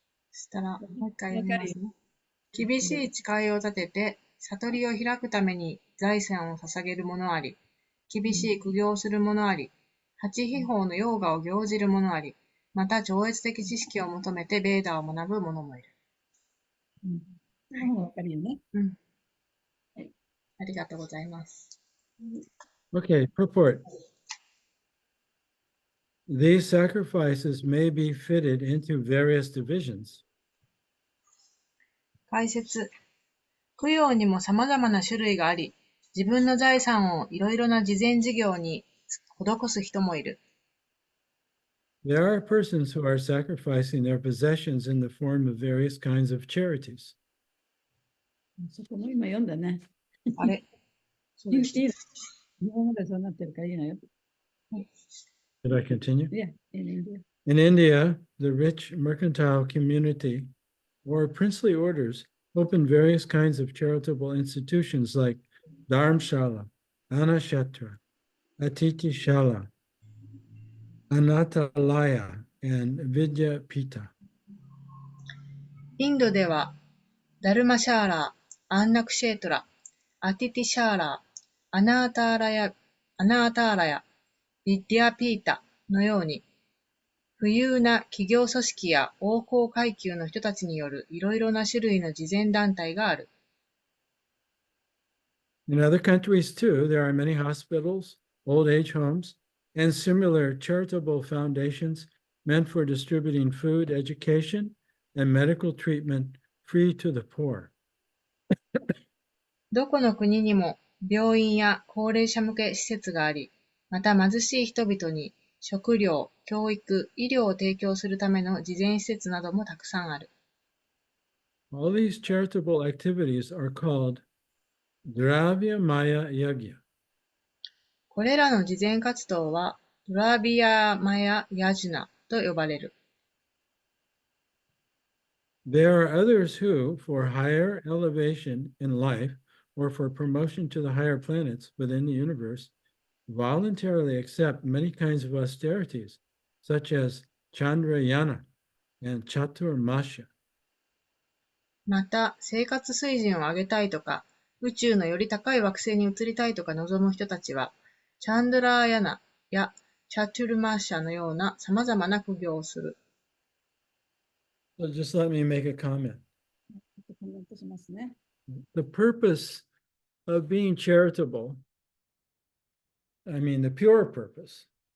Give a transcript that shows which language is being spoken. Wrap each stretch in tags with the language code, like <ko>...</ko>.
<ja>そしたら、もう一回読みますね。厳しい誓いを立てて、悟りを開くために財産を捧げる者あり、厳しい苦行をする者あり、八秘宝のヨーガを行じる者あり、また超越的知識を求めてベーダを学ぶ者もいる。この方がわかるよね。はい。ありがとうございます。</ja> <en>Okay, purport. These sacrifices may be fitted into various divisions.</en> <ja>解説。供養にも様々な種類があり、自分の財産をいろいろな慈善事業に施す人もいる。</ja> <en>There are persons who are sacrificing their possessions in the form of various kinds of charities.</en> <ja>そこも今読んだね。あれそうです。いいの。日本語でそうなってるからいいのよ。</ja> <en>Should I continue? Yeah, in India. In India, the rich mercantile community or princely orders opened various kinds of charitable institutions like Dharmshala, Anashatra, Atitishala, Anatalaya, and Vidyapita.</en> <ja>インドでは、ダルマシャーラー、アンナクシェートラ、アティティシャーラー、アナーターラヤ、ビッディアピータのように、富裕な企業組織や王侯階級の人たちによるいろいろな種類の慈善団体がある。</ja> <en>In other countries too, there are many hospitals, old age homes, and similar charitable foundations meant for distributing food, education, and medical treatment free to the poor.</en> <ja>どこの国にも病院や高齢者向け施設があり、また貧しい人々に食料、教育、医療を提供するための慈善施設などもたくさんある。</ja> <en>All these charitable activities are called Dravya Maya Yagya.</en> <ja>これらの慈善活動はドラビアマヤ・ヤジュナと呼ばれる。</ja> <en>There are others who, for higher elevation in life or for promotion to the higher planets within the universe, voluntarily accept many kinds of austerities, such as Chandrayana and Chaturmasya.</en> <ja>また、生活水準を上げたいとか、宇宙のより高い惑星に移りたいとか望む人たちは、チャンドラーヤナやチャトゥルマーシャのような様々な苦行をする。</ja> <en>So just let me make a comment.</en> <ja>コメントしますね。</ja> <en>The purpose of being charitable, I mean the pure purpose,</en>